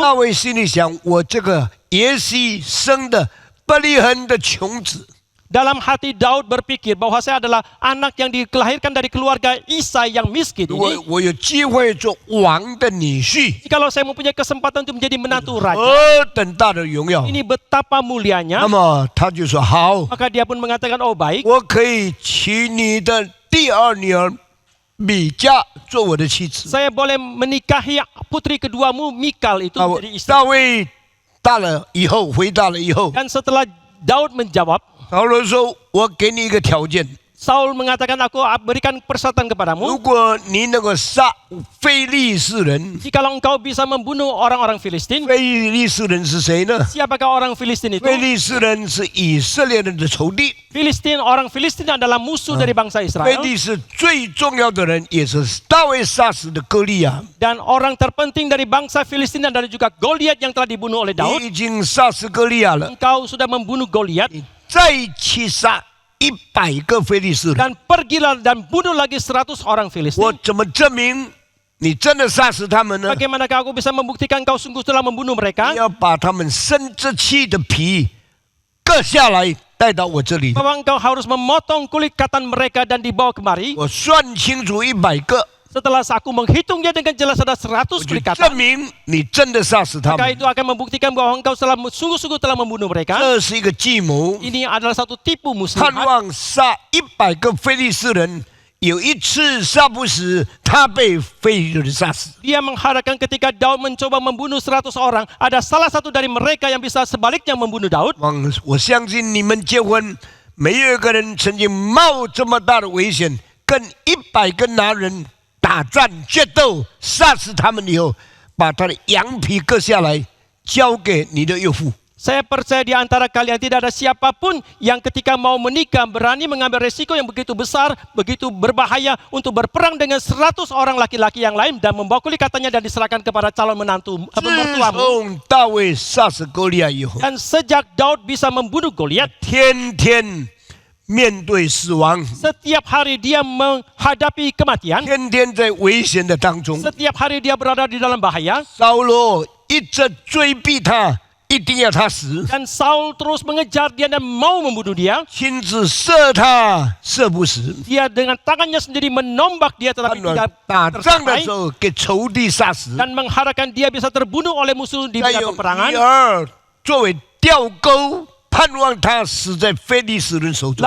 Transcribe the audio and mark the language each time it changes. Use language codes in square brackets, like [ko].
[zh] 大卫心里想：我这个耶西生的伯利恒的穷子， [id] Dalam hati Daud berpikir bahwa saya adalah anak yang dilahirkan dari keluarga Isai yang miskin [zh] 如果 [id] ini. [zh] 我有机会做王的女婿， [id] Jikalau saya mempunyai kesempatan untuk menjadi menantu raja, [zh] 何等大的荣耀！ [id] ini betapa mulianya. [zh] 那么他就说：好， [id] Maka dia pun mengatakan, oh baik, [zh] 我可以娶你的第二女儿米迦做我的妻子。 [id] saya boleh menikahi putri keduamu Mikal itu [zh] 大 [id] menjadi istri. [zh] 大卫大了以后，回答了以后， [id] Dan setelah Daud menjawab, [zh] 扫罗说：“我给你一个条件， [id] Saul mengatakan, aku berikan persyaratan [zh] 如 [id] kepadamu. [zh] 果你能够杀非利士人， [id] Jikalau engkau bisa membunuh orang-orang Filistin. [zh] 非利士人是谁呢？ [id] Siapakah orang Filistin itu? [zh] 非利士人是以色列人的仇敌。 [id] Orang Filistin adalah musuh dari bangsa [zh] 非 [id] Israel. [zh] 利士最重要的人，也是大卫杀死的歌利亚。 [id] Dan orang terpenting dari bangsa Filistin adalah juga Goliat yang telah dibunuh oleh Daud. [zh] 你已经杀死歌利亚了， [id] Engkau sudah membunuh Goliat. [zh] 再去杀100个非利士人。 [id] Dan pergilah dan bunuh lagi 100 orang [zh] 我 [id] Filistin. [zh] 怎么证明你真的杀死他们呢？ [id] Bagaimanakah aku bisa membuktikan kau sungguh telah membunuh mereka? [zh] 你要把他们生殖器的皮割下来，带到我这里。 [id] Bahwa engkau harus memotong kulit katan mereka dan dibawa kemari. [zh] 我算清楚100个， [id] Setelah aku menghitungnya dengan jelas ada 100 [zh] 我就 [id] kulit [zh] 证 [id] katan. [zh] 明你真的杀死他 [id] Maka [zh] 们。 [id] itu akan membuktikan bahwa engkau sungguh-sungguh telah membunuh mereka. [zh] 这是一个计谋， [id] Ini adalah satu tipu [zh] 盼 [id] muslihat. [zh] 望杀100个非利士人，有一次杀不死，他被非利士人杀死。 [id] Dia mengharapkan ketika Daud mencoba membunuh 100 orang, ada salah satu dari mereka yang bisa sebaliknya membunuh Daud. [zh] 我相信你们结婚，没有一个人曾经冒这么大的危险，跟100个男人打战决斗，杀死他们以后，把他的羊皮割下来，交给你的岳父。 [id] Saya percaya di antara kalian tidak ada siapapun yang ketika mau menikah berani mengambil resiko yang begitu besar, begitu berbahaya untuk berperang dengan 100 orang laki-laki yang lain dan membawa kulit katanya dan diserahkan kepada calon menantu [zh] 自 [id] mertuamu. [zh] 从大卫杀死歌利亚以后， [id] Dan sejak Daud bisa membunuh Goliat, [zh] 天天面对死亡， [id] setiap hari dia menghadapi kematian, [zh] 天天在危险的当中。 [id] setiap hari dia berada di dalam bahaya. [zh] 扫罗一直追逼他，一定要他死， [id] Dan Saul terus mengejar dia dan mau membunuh dia. [zh] 亲自射他，射不死。 [id] Dia dengan tangannya sendiri menombak dia [zh] 他 [id] tetapi [zh] 们 [id] tidak [zh] 打仗的 [id] tercapai [zh] 时候给仇敌杀死， [id] dan mengharapkan dia bisa terbunuh oleh musuh di [zh] 再 [id] medan [zh] 用 [id] peperangan. [zh] 女儿作为吊钩，盼望他死在非利士人手中。